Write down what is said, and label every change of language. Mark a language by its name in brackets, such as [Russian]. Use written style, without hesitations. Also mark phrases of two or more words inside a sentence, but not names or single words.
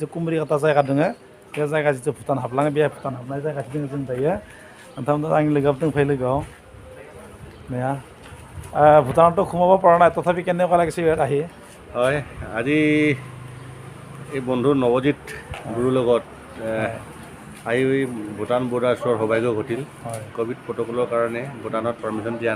[Bodo] कुमरिघाटा जायगा दङ बे जायगा जितु भुटान हाबलाङो बे भुटान हाबनाय जायगाथिं दङ जों दायो नोंथांमोन आंनि लोगोआव दंफायो लोगोआव नया [Assamese] ভূটানতো সোমাব পৰা নাই তথাপি কেনেকুৱা লাগিছে ইয়াত আহি হয় আজি এই বন্ধু নৱজিত গুৰুৰ লগত আহি ভূটান বৰ্ডাৰ ওচৰ সৌভাগ্য ঘটিল [English] Covid protocol [Assamese] কাৰণে ভূটানত পাৰ্মিশ্যন দিয়া